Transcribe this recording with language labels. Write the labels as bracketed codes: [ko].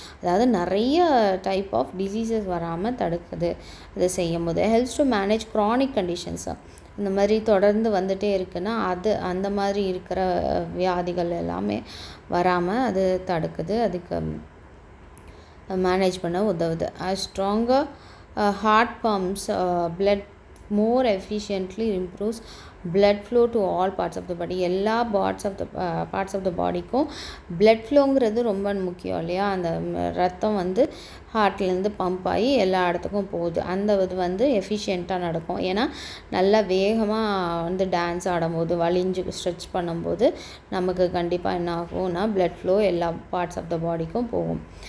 [ta] அதாவது நிறைய type of diseases வராமல் தடுக்குது அதை செய்யும் போது. [en] Helps to manage chronic conditions. [ta] இந்த மாதிரி தொடர்ந்து வந்துகிட்டே இருக்குன்னா அந்த மாதிரி இருக்கிற வியாதிகள் எல்லாமே வராமல் அது தடுக்குது, அதுக்கு மேனேஜ் பண்ண உதவுது. [en] Stronger heart pumps blood more efficiently improves blood flow to all parts of the body. [ta] எல்லா பார்ட்ஸ் ஆஃப் த பாடிக்கும் blood flowங்கிறது ரொம்ப முக்கியம் இல்லையா. அந்த ரத்தம் வந்து ஹார்ட்லேருந்து பம்ப் ஆகி எல்லா இடத்துக்கும் போகுது. அந்த இது வந்து எஃபிஷியண்ட்டாக நடக்கும். ஏன்னா நல்லா வேகமாக வந்து டான்ஸ் ஆடும்போது, வலிஞ்சு ஸ்ட்ரெச் பண்ணும்போது நமக்கு கண்டிப்பாக என்ன ஆகும்னா blood flow எல்லா பார்ட்ஸ் ஆஃப் த பாடிக்கும் போகும்.